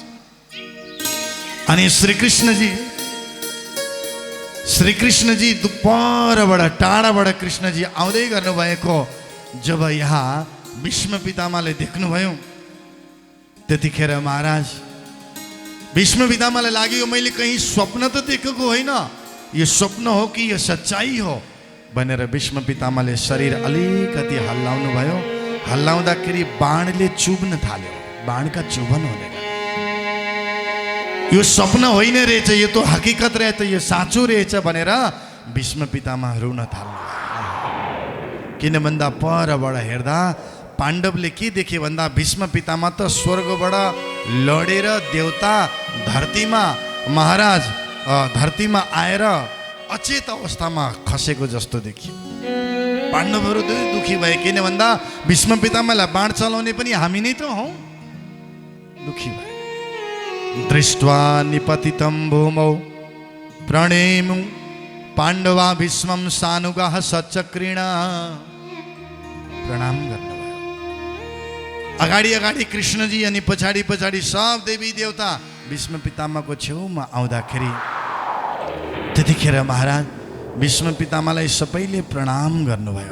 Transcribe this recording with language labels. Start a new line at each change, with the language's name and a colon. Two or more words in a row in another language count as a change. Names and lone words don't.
Nepali: अनि श्री कृष्णजी परबाट टाढाबाट कृष्णजी आउँदै गर्नुभएको जब यहाँ भीष्म पितामहले देख्नुभयो त्यतिखेर महाराज भीष्म पितामहलाई लाग्यो मैले कहीँ स्वप्न त देखेको होइन, यो स्वप्न हो कि यो सच्चाई हो भनेर भीष्म पितामहले शरीर अलिकति हल्लाउनु भयो। हल्लाउँदाखेरि बाणले चुब्न थाल्यो, बाणका चुबन हुने। यो स्वप्न होइन रहेछ, यो तो हकीकत रहेछ, यो साँचो रहेछ भनेर भीष्म पितामह रुन थाल्नु। किन भन्दा परबाट हेर्दा पाण्डवले के देखे भन्दा भीष्म पितामह त स्वर्गबाट लडेर देवता धरतीमा महाराज धरतीमा आएर अचेत अवस्थामा खसेको जस्तो देखियो। पाण्डवहरू दुखी भए। किन भन्दा भीष्म पितामहलाई बाण चलाउने पनि हामी नै त हौ। दुखी भए।
Sanskrit: दृष्ट्वा निपतितं भूमौ प्रणेमु पाण्डवा भीष्मं सानुगाः सचक्रिण।
Nepali: प्रणाम गर्नुभयो। अगाडि अगाडि कृष्णजी अनि पछाडि पछाडि सब देवी देवता भीष्म पितामहको छेउमा आउँदाखेरि त्यतिखेर महाराज भीष्म पितामहलाई सबैले प्रणाम गर्नुभयो।